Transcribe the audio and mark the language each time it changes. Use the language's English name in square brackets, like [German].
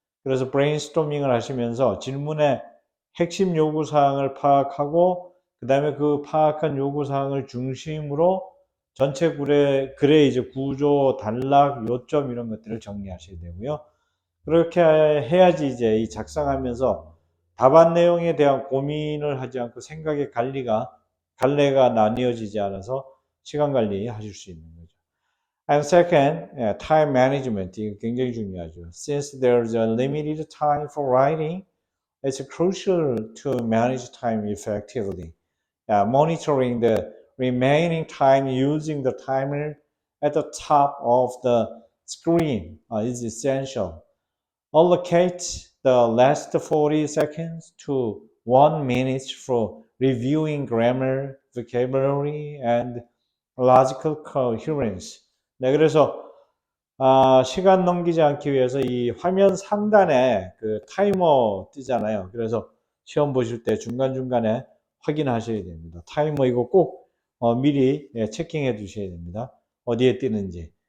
[Korean] 그래서 브레인스토밍을 하시면서 질문의 핵심 요구사항을 파악하고 그 다음에 그 파악한 요구사항을 중심으로 전체 글의 이제 구조, 단락, 요점 이런 것들을 정리하셔야 되고요. 그렇게 해야지 이제 이 작성하면서 답안 내용에 대한 고민을 하지 않고 생각의 갈래가 나뉘어지지 않아서 시간 관리 하실 수 있는 거죠. [English] And second, time management. [Korean] 이거 굉장히 중요하죠. [English] Since there's a limited time for writing, it's crucial to manage time effectively. Monitoring the remaining time using the timer at the top of the screen is essential. Allocate the last 40 seconds to 1 minute for reviewing grammar, vocabulary, and logical coherence. [Korean] 네, 그래서 시간 넘기지 않기 위해서 이 화면 상단에 그 타이머 뜨잖아요. 그래서 시험 보실 때 중간중간에 확인하셔야 됩니다. 타이머 이거 꼭 미리 체킹해 두셔야 됩니다. 어디에 뜨는지.